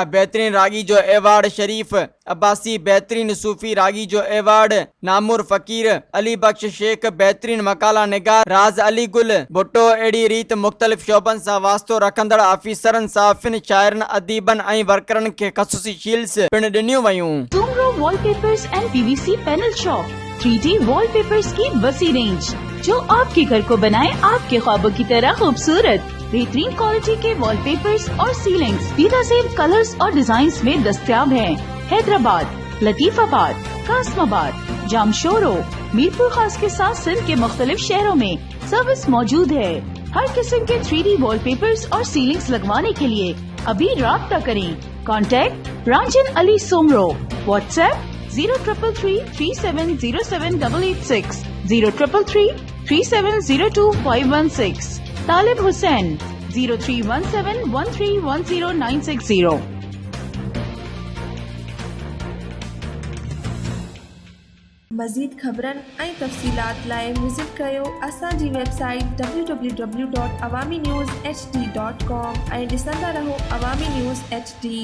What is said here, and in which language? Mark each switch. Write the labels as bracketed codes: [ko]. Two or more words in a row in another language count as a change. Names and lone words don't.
[sd] बेहतरीन रागी जो एवार्ड शरीफ अब्बासी, बेहतरीन सूफ़ी रागी जो एवार्ड नामुर फ़कीर अली बख्श शेख, बेहतरीन मकाला निगार राज अली गुल भुट्टो। अहिड़ी रीत मुख़्तलिफ़ शोबनि सां वास्तो रखंदड़ ऑफिसरनि साफ़िन शाइरनि अदीबनि ऐं वर्करनि खे ख़ुसूसी शील्ड्स पिणु ॾिनियूं वयूं। [ur] سومرو وال پیپرز اینڈ PVC پینل شاپ 3D وال پیپرز کی وسیع رینج جو آپ کے گھر کو بنائے آپ کے خوابوں کی طرح خوبصورت. بہترین کوالٹی کے وال پیپرز اور سیلنگز بہترین کلرز اور ڈیزائنز میں دستیاب ہیں. حیدرآباد، لطیف آباد، قاسم آباد، جامشورو، میرپورخاص کے ساتھ سندھ کے مختلف شہروں میں سروس موجود ہے. ہر قسم کے 3D وال پیپرز اور سیلنگز لگوانے کے لیے ابھی رابطہ کریں. کانٹیکٹ رانجھن علی سومرو، واٹس ایپ 0333370786، 03333702 طالب حسین 031713109660. [sd] मज़ीद ख़बरनि ऐं तफ़सीलात लाइ विज़िट कयो असांजी वेबसाइट www.awamiNewsHD.com ऐं ॾिसंदा रहो अवामी न्यूज़ HD।